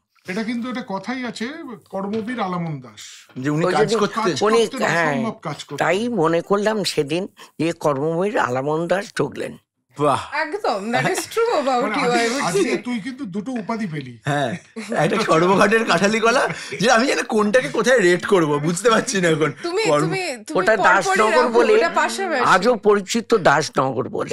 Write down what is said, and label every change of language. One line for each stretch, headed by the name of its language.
Bangla: এটা কিন্তু একটা কথাই আছে, কর্মবীর আলামন দাস, যে উনি কাজ করতেন। তাই মনে করলাম সেদিন যে কর্মবীর আলামন দাস ঢুকলেন। একদম,
English: that is true about you, I would say.
Bangla: তুই কিন্তু দুটো উপাধি পেলি। হ্যাঁ, একটা সর্বঘটের কাঠালি কলা, যে আমি যেন কোনটাকে কোথায় রেট করব বুঝতে পারছি না এখন। ওটা দাসনগর বলে আজও পরিচিত, দাসনগর বলে।